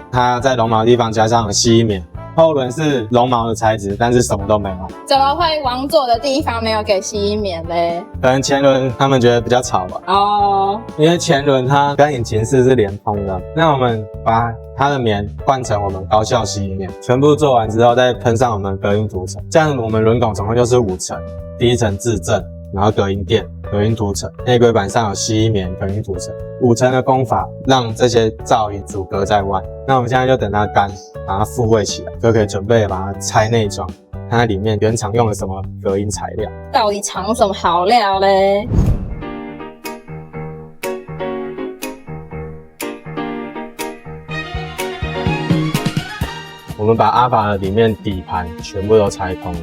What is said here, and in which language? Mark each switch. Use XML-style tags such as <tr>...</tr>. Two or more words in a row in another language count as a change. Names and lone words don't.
<zh>它在絨毛的地方加上了吸音棉。後輪是絨毛的材質，但是什麼都沒有。怎麼會往左的地方沒有給吸音棉嘞？可能前輪他們覺得比較吵吧。哦，因為前輪它跟引擎室是連通的。那我們把它的棉換成我們高效吸音棉，全部做完之後再噴上我們隔音塗層。這樣我們輪拱總共就是5層，第一層制震，然後隔音墊、隔音塗層，內歸板上有吸音棉、隔音涂層，5 層的工法讓這些噪音阻隔在外。那我們現在就等它乾，把它復位起來，就可以準備把它拆內裝，看它裡面原廠用了什麼隔音材料，到底藏什麼好料嘞？我们把阿法的裡面底盤全部都拆空了。</zh>